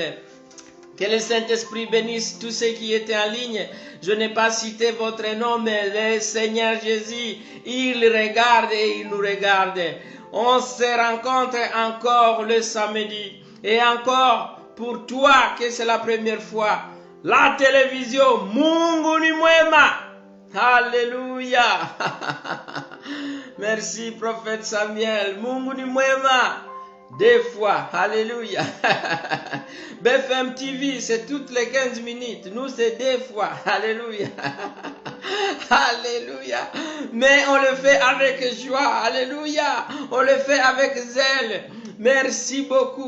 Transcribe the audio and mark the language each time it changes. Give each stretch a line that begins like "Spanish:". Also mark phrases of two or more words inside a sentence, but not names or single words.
French: Que le Saint-Esprit bénisse tous ceux qui étaient en ligne. Je n'ai pas cité votre nom, mais le Seigneur Jésus, il regarde et il nous regarde. On se rencontre encore le samedi. Et encore, pour toi, que c'est la première fois, la télévision,
Swahili: Mungu ni mwema.
French: Alléluia. Merci, prophète Samuel.
Swahili: Mungu ni mwema.
French: Des fois, alléluia. BFM TV, c'est toutes les 15 minutes. Nous, c'est des fois, alléluia. Alléluia. Mais on le fait avec joie, alléluia. On le fait avec zèle. Merci beaucoup.